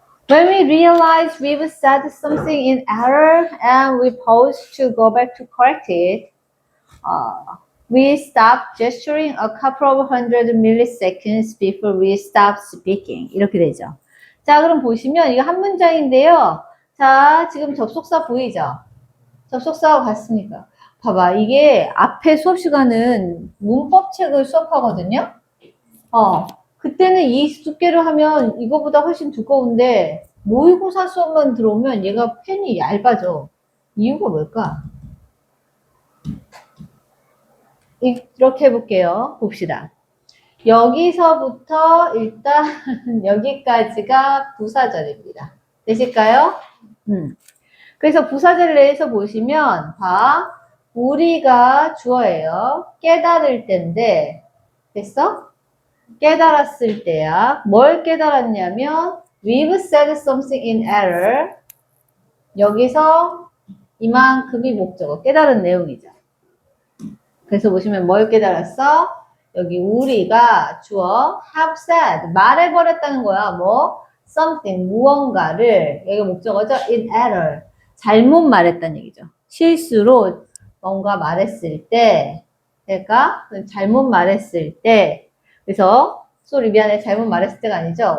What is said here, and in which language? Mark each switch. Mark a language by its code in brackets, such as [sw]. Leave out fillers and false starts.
[en] When we realize we've said something in error and we pause to go back to correct it, we stop gesturing a couple of hundred milliseconds before we stop speaking. [ko] 이렇게 되죠. 자, 그럼 보시면 이거 한 문장인데요. 자, 지금 접속사 보이죠? 접속사하고 같습니까? 봐봐, 이게 앞에 수업 시간은 문법책을 수업하거든요. 그때는 이 두께로 하면 이거보다 훨씬 두꺼운데 모의고사 수업만 들어오면 얘가 펜이 얇아져. 이유가 뭘까? 이렇게 해볼게요. 봅시다. 여기서부터 일단 여기까지가 부사절입니다. 되실까요? 그래서 부사절 내에서 보시면 우리가 주어예요. 깨달을 때인데 됐어? 깨달았을 때야. 뭘 깨달았냐면 [en] we've said something in error. [ko] 여기서 이만큼이 목적어, 깨달은 내용이죠. 그래서 보시면 뭘 깨달았어? 여기 우리가 주어 [en] have said, [ko] 말해버렸다는 거야. 뭐 something, 무언가를, 여기가 목적어죠. [en] in error, [ko] 잘못 말했다는 얘기죠. 실수로 뭔가 말했을 때, 그러니까 잘못 말했을 때, 그래서 미안해, 잘못 말했을 때가 아니죠.